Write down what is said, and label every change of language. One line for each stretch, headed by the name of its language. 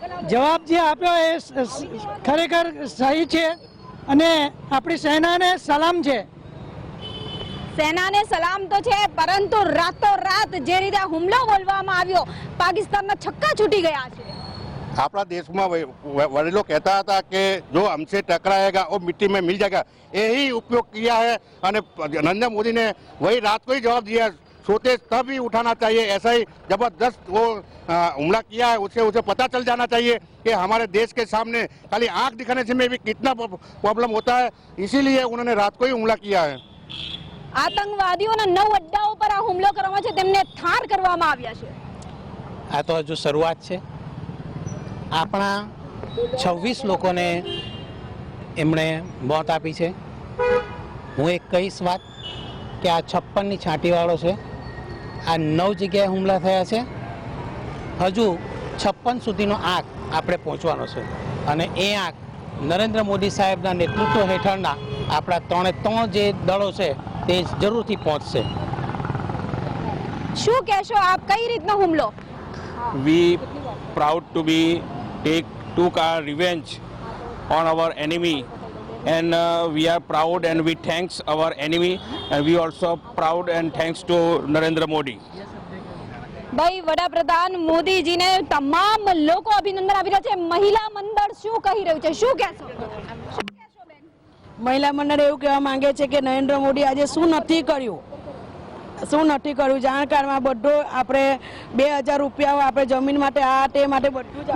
Gujarati: જવાબ જે આપ્યો એ ખરેખર સહી છે અને આપણી સેનાને સલામ છે. સેનાને સલામ તો છે, પરંતુ રાતોરાત જે રીતે હુમલો બોલવામાં આવ્યો, પાકિસ્તાનના છક્કા છૂટી ગયા છે. આપણા દેશમાં
Hindi: वडीलों कहता था कि जो हमसे टकराएगा वो मिट्टी में मिल जाएगा, यही उपयोग किया है और नरेंद्र मोदी ने वही रात को ही जवाब दिया, सोते तब ही उठाना चाहिए. ऐसा ही जबरदस्त वो हमला किया है, उसे पता चल जाना चाहिए कि हमारे देश के सामने खाली आंख दिखाने से में भी कितना प्रॉब्लम होता है, इसीलिए उन्होंने रात को ही हमला किया है.
Gujarati: આતંકવાદીઓના 9 અડ્ડાઓ પર આ હુમલો કરવામાં છે, તેમને ઠાર કરવામાં આવ્યા છે. આ તો હજુ શરૂઆત છે. આપણા 26 લોકોને એમણે મોત આપી છે. હું એક કહીશ વાત કે આ 56ની છાંટીવાળો છે. આ 9 જગ્યાએ હુમલા થયા છે. હજુ 56 સુધીનો આંક આપણે પહોંચવાનો છે અને એ આંક નરેન્દ્ર મોદી સાહેબના નેતૃત્વ હેઠળના આપણા 3 જે દળો છે તે જરૂરથી પહોંચશે. શું કહેશો આપ, કઈ રીતનો હુમલો?
English: We proud to be took our revenge on our enemy, and we are proud and we thanks our enemy, and we also proud and thanks to Narendra Modi.
Gujarati: ભાઈ વડાપ્રધાન મોદીજીને તમામ લોકો અભિનંદન આપી રહ્યા છે. મહિલા મંડળ શું કહી રહ્યું છે, શું કહેશો? મહિલા મંડળ એવું કહેવા માંગે છે કે નરેન્દ્ર મોદી આજે શું નથી કર્યું. જાણકારમાં બધું આપણે 2000 રૂપિયા આપણે જમીન માટે આ તે માટે બધું.